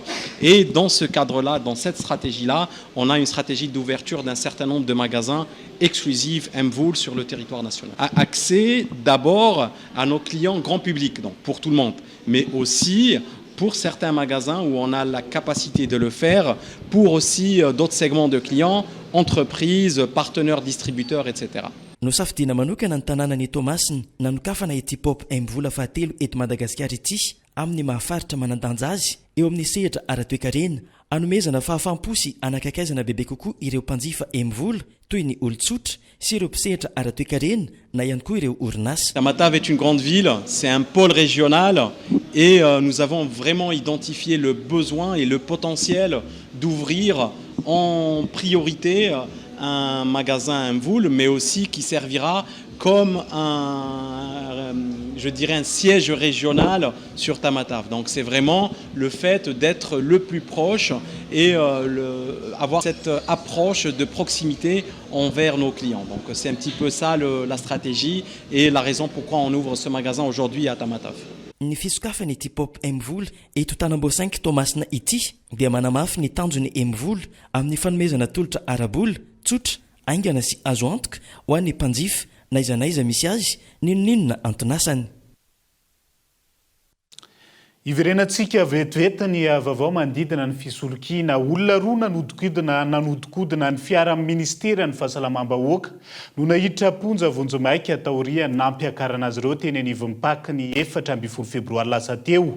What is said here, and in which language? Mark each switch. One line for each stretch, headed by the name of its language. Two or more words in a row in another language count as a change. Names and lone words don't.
French: Et dans ce cadre-là, dans cette stratégie-là, on a une stratégie d'ouverture d'un certain nombre de magasins exclusifs MVOL sur le territoire national. Accès d'abord à nos clients grand public, donc pour tout le monde, mais aussi pour certains magasins où on a la capacité de le faire, pour aussi d'autres segments de clients, entreprises, partenaires, distributeurs, etc.
Malagasy: Nosafidina manokana ny tanànan'ny Toamasina nanokafana ity pop mivola fahatelo eto Madagasikara ity amin'ny mahafaritra manandanja azy eo amin'ny sehatra ara-toe-karena anomezana fahafampo sy anakakaizana bebe kokoa ireo mpanjifa mivola toy ny olon-tsotra sy ireo mpisehatra ara-toe-karena na ihany koa ireo orinasa.
French: Tamatave est une grande ville, c'est un pôle régional et nous avons vraiment identifié le besoin et le potentiel d'ouvrir en priorité un magasin MVOL, mais aussi qui servira comme je dirais un siège régional sur Tamatave. Donc c'est vraiment le fait d'être le plus proche et avoir cette approche de proximité envers nos clients. Donc c'est un petit peu ça la stratégie et la raison pourquoi on ouvre ce magasin aujourd'hui à Tamatave.
Malagasy: Ny fisokafany ity pop mivola eto Tanambao 5 Toamasina ity dia manamafy ny tanjony mivola amin'ny fanomezana tolotra arabola tsotra aingana sy azo antoka ho an'ny mpanjifa na izanaiza misy azy ninonina antonasany. Iverenantsika vetivety ny vaovao manodidina ny fisolokiana olona roa nanodikodina ny fiara amin'ny ministera ny fahasalamam-bahoaka no nahiditra ponja vonjomaika taoriany nampiakarana azy ireo teny anivon'ny Paka ny 4 febroary lasa teo.